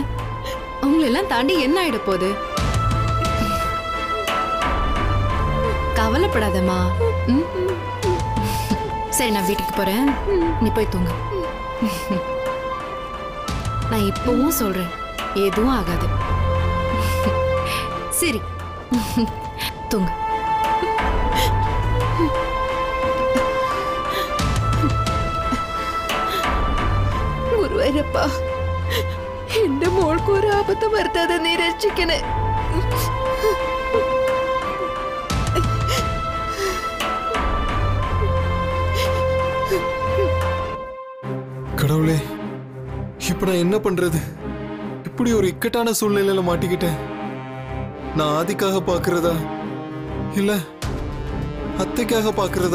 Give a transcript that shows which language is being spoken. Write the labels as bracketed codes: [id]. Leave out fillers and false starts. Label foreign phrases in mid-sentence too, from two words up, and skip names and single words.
[ta] உங்களெல்லாம் தாண்டி என்ன ஆயிட போகுது? கவலைப்படாதம்மா. சரி, நான் வீட்டுக்கு போறேன், நீ போய் தூங்கு. நான் இப்பவும் சொல்றேன், எதுவும் ஆகாது. சரி, தூங்கு. [ml] ഗുരുവായൂരപ്പ, എന്റെ മോൾക്ക് ഒരു ആപത്ത് വരുത്താതെ നീ രക്ഷിക്കണേ. [ta] கடவுளே, இப்ப நான் என்ன பண்றது? இப்படி ஒரு இக்கட்டான சூழ்நிலையில மாட்டிக்கிட்டேன். நான் ஆதிக்காக பாக்குறதா இல்ல அத்தைக்காக பாக்குறதா?